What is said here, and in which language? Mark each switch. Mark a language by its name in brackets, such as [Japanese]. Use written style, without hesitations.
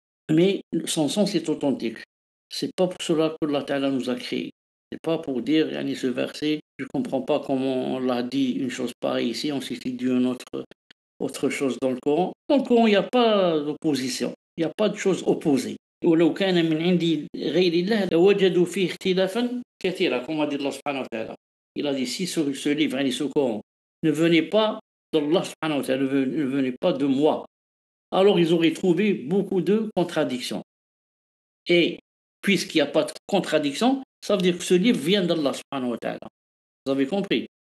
[French] Mais son sens est authentique. C'est pas pour cela que Allah Ta'ala nous a créés. C'est pas pour dire, ce verset, je comprends pas comment on l'a dit une chose pareille ici, ensuite il dit une autre chose dans le Coran. Dans le Coran, il n'y a pas d'opposition. Il n'y a pas de choses opposées. [Arabic] ولو كان من عند غير الله لوجدوا فيه اختلافا كثيرا, [French] comme a dit Allah subhanahu wa ta'ala. Il a dit, si ce livre, ce Coran, ne venait pas d'Allah subhanahu wa ta'ala, ne venait pas de moi, alors ils auraient trouvé beaucoup de contradictions. Et puisqu'il n'y a pas de contradiction, ça veut dire que ce livre vient d'Allah subhanahu wa ta'ala. Vous avez compris?